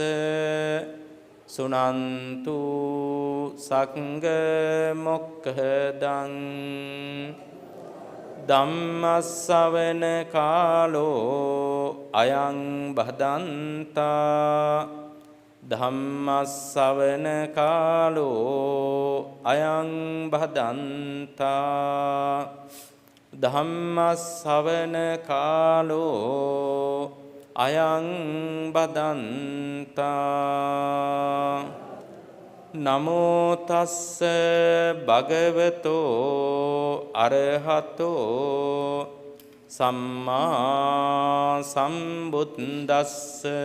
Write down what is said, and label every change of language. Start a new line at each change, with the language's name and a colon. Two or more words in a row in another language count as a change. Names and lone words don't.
Pali: සුනන්තු සංඝ මොක්ඛදං ධම්මස්සවන කාලෝ අයං බදන්තා ධම්මස්සවන කාලෝ අයං බදන්තා ධම්මස්සවන කාලෝ අයං බදන්තා නමෝ තස්ස භගවතෝ අරහතෝ සම්මා සම්බුද්දස්ස